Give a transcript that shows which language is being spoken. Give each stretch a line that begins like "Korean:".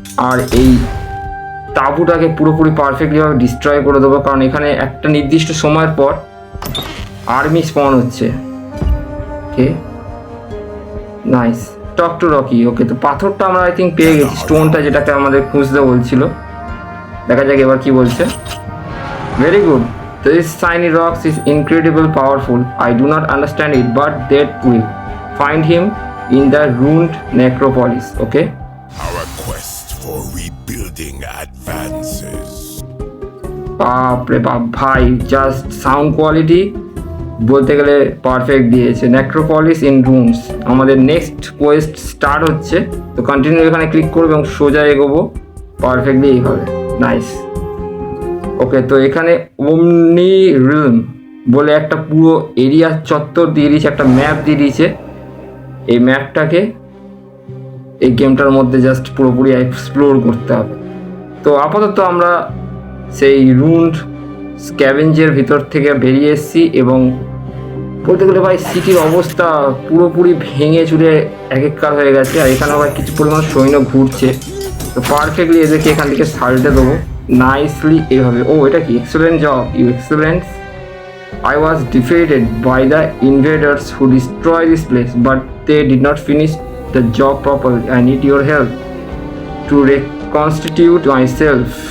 Bangla: আর এই তাঁবুটাকে পুরোপুরি পারফেক্টলিভাবে ডিস্ট্রয় করে দেবো, কারণ এখানে একটা নির্দিষ্ট সময়ের পর আর্মি স্পন হচ্ছে।
English: Okay nice, talk to Rocky.
Bangla: ওকে, তো পাথরটা আমরা
English: I think
Bangla: পেয়ে গেছি, স্টোনটা যেটাকে আমাদের খুঁজতে বলছিল। দেখা যাক এবার কি বলছে।
English: Very good, this shiny rocks is incredible powerful. I do not understand it, but that will find him in the ruined necropolis. Okay. Our quest for rebuilding advances.
Bangla: বাপরে বাপ ভাই, জাস্ট সাউন্ড কোয়ালিটি বলতে গেলে perfect দিয়েছে। Necropolis in rooms, আমাদের next Quest start হচ্ছে। তো continue এখানে ক্লিক করবো এবং সোজা এগোবো পারফেক্টলি এইভাবে। নাইস। ওকে, তো এখানে ওমনি রিলম বলে একটা পুরো এরিয়া চত্বর দিয়ে দিয়েছে, একটা ম্যাপ দিয়ে দিয়েছে। এই ম্যাপটাকে এই গেমটার মধ্যে জাস্ট পুরোপুরি এক্সপ্লোর করতে হবে। তো আপাতত আমরা সেই রুন্ড স্ক্যাভেঞ্জের ভিতর থেকে বেরিয়ে এসেছি, এবং বলতে গেলে ভাই সিটির অবস্থা পুরোপুরি ভেঙে চুরে একেকার হয়ে গেছে। আর এখানে আবার কিছু পরিমাণ সৈন্য ঘুরছে, তো পারফেক্টলি এদেরকে এখান থেকে সাল্টে দেবো নাইসলি এইভাবে। ও এটা কি,
English: Excellent job you excellence. I was defeated by the invaders who destroyed this place, but they did not finish the job properly. I need your help to reconstitute myself.